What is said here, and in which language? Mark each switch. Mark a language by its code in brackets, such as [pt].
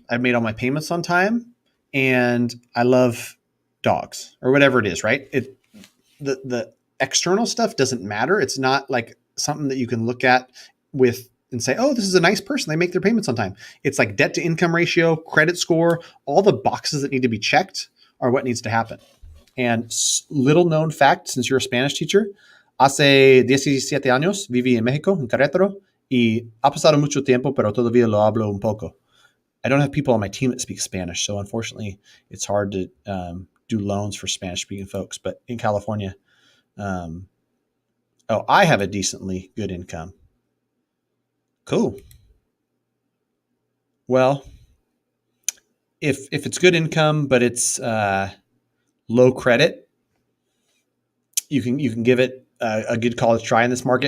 [en] I've made all my payments on time, and I love dogs or whatever it is. Right? The external stuff doesn't matter. It's not like something that you can look at with and say, oh, this is a nice person. They make their payments on time. It's like debt to income ratio, credit score, all the boxes that need to be checked are what needs to happen. And little known fact, since you're a Spanish teacher, [es] hace 17 años viví en México, en Querétaro, y ha pasado mucho tiempo, pero todavía lo hablo un poco. [en] I don't have people on my team that speak Spanish, so unfortunately, it's hard to do loans for Spanish-speaking folks. But in California, I have a decently good income. Cool. Well, if it's good income, but it's low credit, you can give it a good college try in this market.